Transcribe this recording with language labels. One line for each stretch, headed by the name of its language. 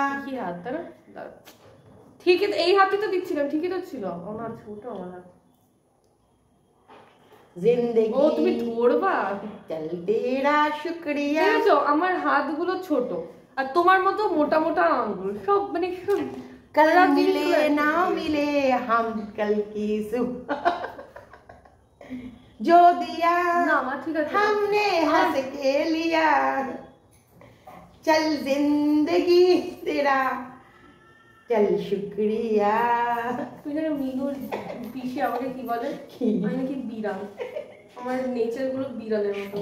Bangla: কি হাত না, ঠিকই তো, এই হাতে তো দিচ্ছিলাম, ঠিকই তো ছিল। আমার ছোট, আমার হাত।
Hindi: জিন্দেগি
Bangla: ও তুমি ধরবা,
Hindi: চলতে শুক্রিয়া।
Bangla: দেখেছো আমার হাতগুলো ছোট, আর তোমার মতো মোটা মোটা আঙ্গুল, সব মানে সব
Hindi: कल मिले ना मिले हम कल की सुबह जो दिया
Bangla: না আমার ঠিক আছে।
Hindi: हमने हंस के लिया चल जिंदगी तेरा चल शुक्रिया।
Bangla: তুই জানো মিনুর পিসি আমাকে কি বলে? কি? আমি নাকি বিড়াল, আমার নেচার গুলো বিড়ালের মতো।